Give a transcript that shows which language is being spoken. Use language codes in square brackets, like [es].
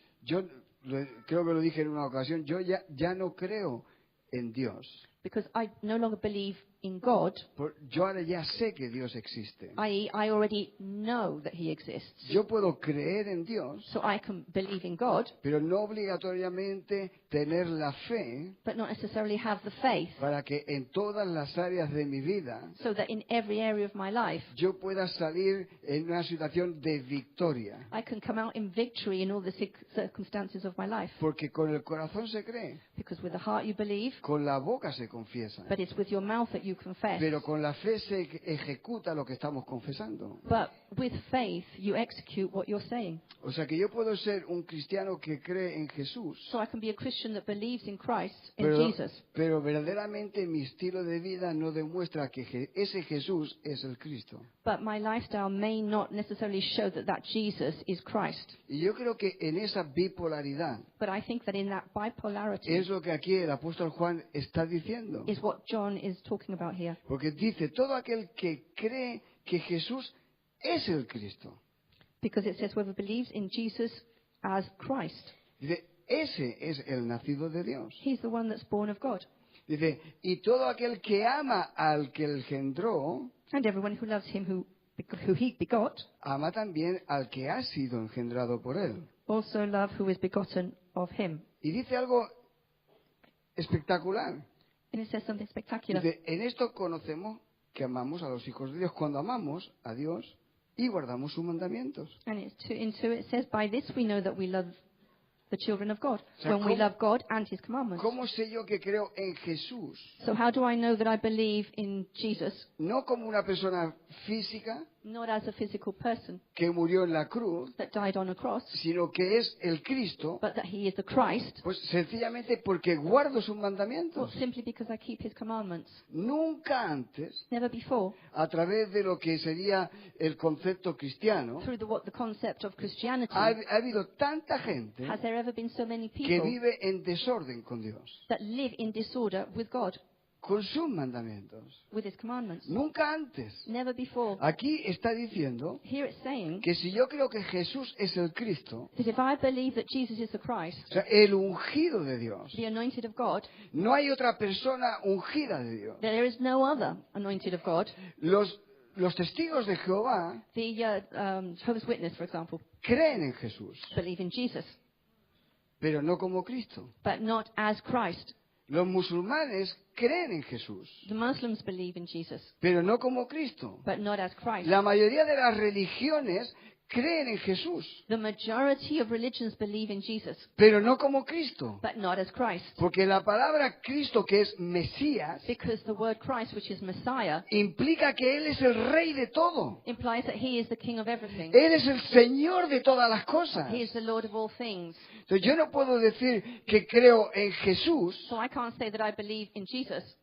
[es] Yo creo que lo dije en una ocasión, yo ya no creo en Dios. [en] Because I no longer believe in God, [es] Yo ahora ya sé que Dios existe. [en] i.e., I already know that He exists. [es] Yo puedo creer en Dios, [en] So I can believe in God, [es] pero no obligatoriamente tener la fe [en] but not necessarily have the faith, [es] para que en todas las áreas de mi vida [en] so that in every area of my life, [es] yo pueda salir en una situación de victoria. [en] I can come out in victory in all the circumstances of my life. [es] Porque con el corazón se cree, [en] Because with the heart you believe, [es] con la boca se confiesa, [en] but it's with your mouth that you confess. [es] pero con la fe se ejecuta lo que estamos confesando. [en] But with faith, you execute what you're saying. [es] O sea que yo puedo ser un cristiano que cree en Jesús, [en] So I can be a Christian that believes in Christ, in [es] pero, [en] Jesus. [es] pero verdaderamente mi estilo de vida no demuestra que ese Jesús es el Cristo. [en] But my lifestyle may not necessarily show that Jesus is Christ. [es] Y yo creo que en esa bipolaridad [en] But I think that in that bipolarity [es] es lo que aquí el apóstol Juan está diciendo. [en] is what John is talking about here. [es] Porque dice, todo aquel que cree que Jesús es el Cristo. [en] Because it says whoever believes in Jesus as Christ, [es] Dice, ese es el nacido de Dios. [en] he's the one that's born of God. [es] Dice, y todo aquel que ama al que engendró, [en] And everyone who loves him who he begot, [es] ama también al que ha sido engendrado por él. [en] also love who is begotten of him. [es] Y dice algo espectacular. [en] And it says something spectacular. [es] Dice, en esto conocemos que amamos a los hijos de Dios, cuando amamos a Dios y guardamos sus mandamientos. [en] And into it says, by this we know that we love the children of God, [es] O sea, [en] when we love God and His commandments. [es] ¿Cómo sé yo que creo en Jesús? [en] So how do I know that I believe in Jesus, [es] No como una persona física [en] not as a physical person [es] que murió en la cruz, [en] that died on a cross, [es] sino que es el Cristo, [en] but that He is the Christ, [es] pues sencillamente porque guardo sus [en] well, [es] mandamientos. [en] simply because I keep His commandments? [es] Nunca antes, [en] Never before, [es] a través de lo que sería el concepto cristiano, [en] through the concept of Christianity, [es] ha habido tanta gente [en] has there ever been so many [es] que [en] people [es] vive en desorden con Dios, [en] that live in disorder with God, [es] con sus mandamientos. [en] with His commandments? [es] Nunca antes. [en] Never before. [es] Aquí está diciendo [en] Here it's saying [es] que si yo creo que Jesús es el Cristo, [en] that if I believe that Jesus is the Christ, [es] o sea, el ungido de Dios, [en] the anointed of God, [es] no hay otra persona ungida de Dios. [en] that there is no other anointed of God. [es] Los testigos de Jehová [en] The Jehovah's Witness, for example, [es] creen en Jesús, [en] believe in Jesus, [es] pero no como Cristo. [en] but not as Christ. [es] Los musulmanes creen en Jesús, [en] The Muslims believe in Jesus, [es] pero no como Cristo. [en] but not as Christ. [es] La mayoría de las religiones creen en Jesús, [en] The majority of religions believe in Jesus, [es] pero no como Cristo. [en] but not as Christ. [es] Porque la palabra Cristo, que es Mesías, [en] Because the word Christ, which is Messiah, [es] implica que Él es el rey de todo. [en] implies that He is the King of everything. [es] Él es el Señor de todas las cosas. [en] He is the Lord of all things. [es] Entonces yo no puedo decir que creo en Jesús [en] So I can't say that I believe in Jesus